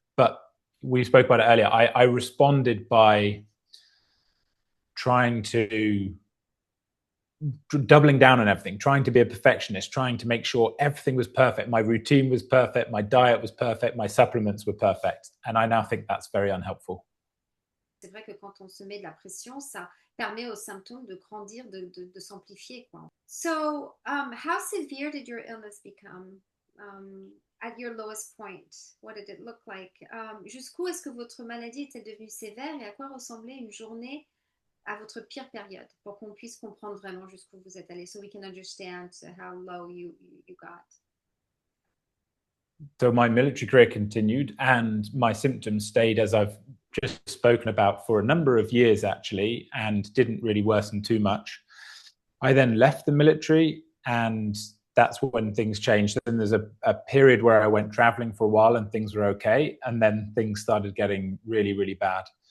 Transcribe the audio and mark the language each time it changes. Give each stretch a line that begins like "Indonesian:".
English: But we spoke about it earlier. I responded by trying to doubling down on everything, trying to be a perfectionist, trying to make sure everything was perfect. My routine was perfect, my diet was perfect, my supplements were perfect. And I now think that's very unhelpful.
French: C'est vrai que quand on se met de la pression, ça permet aux symptômes de grandir, de s'amplifier, quoi.
English: So, how severe did your illness become? At your lowest point, what did it look like?
French: Jusqu'où est-ce que votre maladie était devenue sévère et à quoi ressemblait une journée à votre pire période pour qu'on puisse comprendre vraiment jusqu'où vous êtes allé,
English: so we can understand how low you got. So my military career continued and my symptoms stayed, as I've just spoken about, for a number of years actually, and didn't really worsen too much. I then left the military, and that's when things changed. Then there's a period where I went traveling for a while and things were okay, and then things started getting really, really bad.